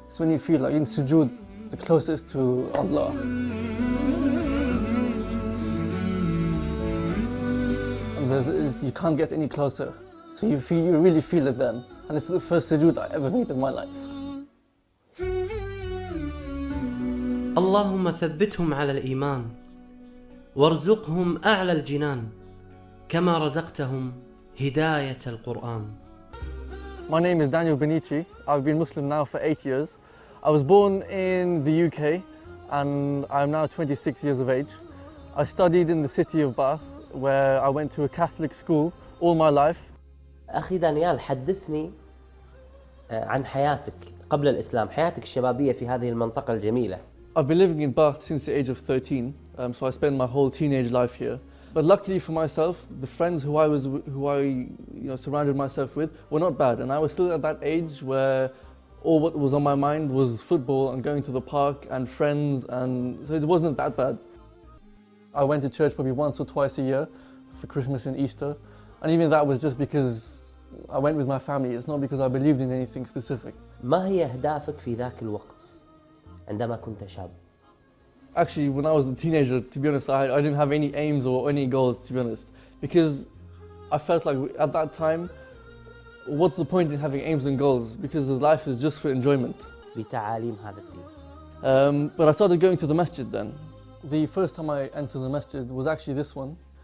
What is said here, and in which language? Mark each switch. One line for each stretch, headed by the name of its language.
English: It's when you feel like in sujood, the closest to Allah. And you can't get any closer. So you really feel it then. And it's the first sujood I ever made in my life.
Arabic: اللهم ثبتهم على الإيمان وارزقهم أعلى الجنان كما رزقتهم هداية القرآن.
English: My name is Daniel Benici. I've been Muslim now for 8 years. I was born in the UK and I'm now 26 years of age. I studied in the city of Bath where I went to a Catholic school all my life.
Arabic: أخي دانيال، حدثني عن حياتك قبل الإسلام، حياتك الشبابية في هذه المنطقة الجميلة.
English: I've been living in Bath since the age of 13, so I spent my whole teenage life here. But luckily for myself, the friends who I surrounded myself with were not bad, and I was still at that age where all what was on my mind was football and going to the park and friends, and so it wasn't that bad. I went to church probably once or twice a year for Christmas and Easter, and even that was just because I went with my family. It's not because I believed in anything specific.
Arabic: ما هي أهدافك في ذاك الوقت عندما كنت شاب؟
English: Actually, when I was a teenager, to be honest, I didn't have any aims or any goals, to be honest, because I felt like at that time, what's the point in having aims and goals? Because life is just for enjoyment.
Arabic: بتعاليم هذا الدين.
English: But I started going to the masjid then. The first time I entered the masjid was actually this one.